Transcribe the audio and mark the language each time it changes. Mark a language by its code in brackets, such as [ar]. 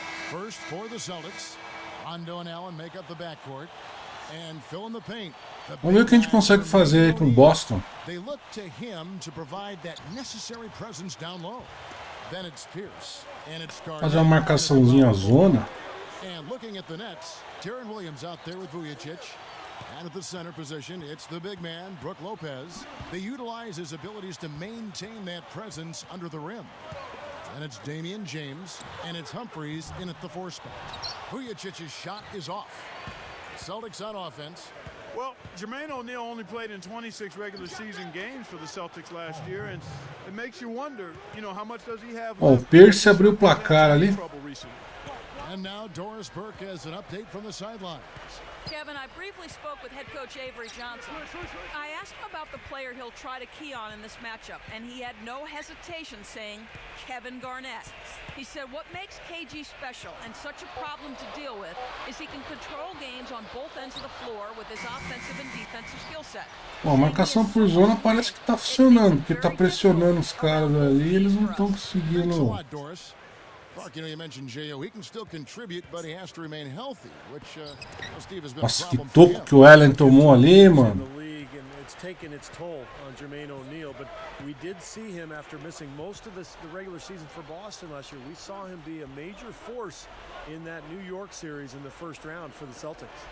[en] First for the Celtics, Rondo and Allen make up the backcourt and fill in the paint. [pt] Vamos ver o que a gente consegue fazer aí com Boston. [en] They look to him to provide that necessary presence down low. Then it's Pierce and it's [pt] fazer uma marcaçãozinha zona. [en] And looking at the Nets, Deron Williams out there with Vujicic. And at the center position, it's the big man, Brook Lopez. They utilize his abilities to maintain that presence under the rim. And it's Damian James, and it's Humphries in at the 4 spot. Vujicic's shot is off. Celtics on offense. Well, Jermaine O'Neal only played in 26 regular season games for the Celtics last year, and it makes you wonder, how much does he have left? [pt] O Pierce abriu o placar ali. [en] And now Doris Burke has an update from the sidelines. Kevin, I briefly spoke with head coach Avery Johnson. I asked him about the player he'll try to key on in this matchup, and he had no hesitation saying Kevin Garnett. He said what makes KG special and such a problem to deal with is he can control games on both ends of the floor with his offensive and defensive skill set. [pt] Bom, a marcação por zona parece que tá funcionando, porque tá pressionando os caras ali e eles não estão conseguindo. [en] You mentioned J.O. He can still contribute, but he has to remain healthy, which Steve has been [pt] Nossa, que toco que o Allen tomou ali, mano. [en] It's taken its toll on Jermaine O'Neal, but we did see him after missing most of the regular season for Boston last year. We saw him be a major force in that New York series in the first round for the Celtics.